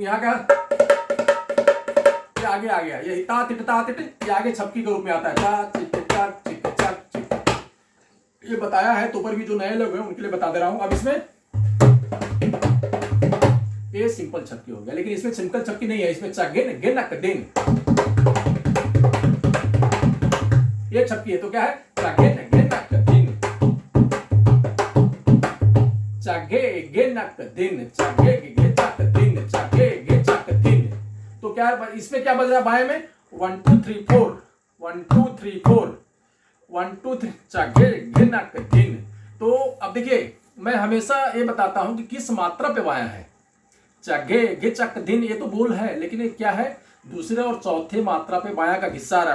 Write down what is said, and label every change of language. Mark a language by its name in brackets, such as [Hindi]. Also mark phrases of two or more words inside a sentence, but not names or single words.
[Hindi] यहाँ का ये आगे आ गया, ये ता तिट ये आगे छपकी के रूप में आता है, ता चिक चक चिक चक चिक। ये बताया है, तो पर भी जो नए लोग हैं उनके लिए बता दे रहा हूं। अब इसमें ये सिंपल छपकी हो गया, लेकिन इसमें सिंपल छपकी नहीं है, इसमें चगेन गेनक दिन ये छपकी है। तो क्या है, चगेन गेनक दिन, चगे गेनक दिन, चगे गेचक दिन, चगे गेचक दिन। तो क्या इसमें क्या बज रहा है बाएं में, 1 2 3 4 1 2 3 4 1 2 3 चगे गेनक दिन। तो अब देखिए, मैं हमेशा ये बताता हूं कि किस मात्रा पे बायां है। चगे गेचक दिन ये तो बोल है, लेकिन ये क्या है, दूसरे और चौथे मात्रा पे बायां का हिस्सा रहा है।